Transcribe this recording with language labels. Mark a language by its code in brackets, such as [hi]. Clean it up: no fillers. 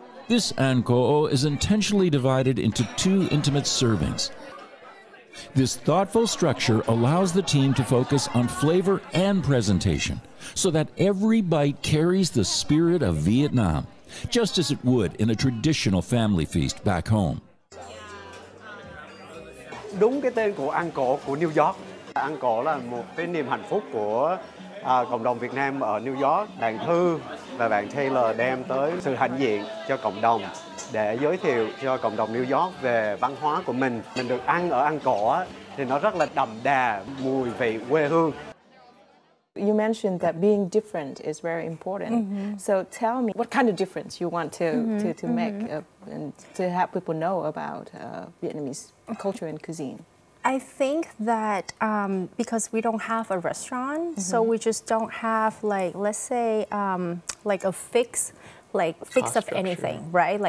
[en] This Ăn Cỗ is intentionally divided into 2 intimate servings. This thoughtful structure allows the team to focus on flavor and presentation, so that every bite carries the spirit of Vietnam, just as it would in a traditional family feast back home. [vi] Đúng cái tên của Ăn Cỗ của New York. Ăn Cỗ là một cái niềm hạnh phúc của cộng đồng Việt Nam ở New York. Bạn Thư và bạn Taylor đem tới sự hãnh diện cho cộng đồng để giới thiệu cho cộng đồng New York về văn hóa của mình. Mình được ăn ở Ăn Cỗ thì nó rất là đậm đà mùi vị quê hương. [en] You mentioned that being different is very important. So tell me, what kind of difference you want to make and to have people know about Vietnamese culture and cuisine? I think that because we don't have a restaurant, so we just don't have, like, let's say, like a fix of anything, right?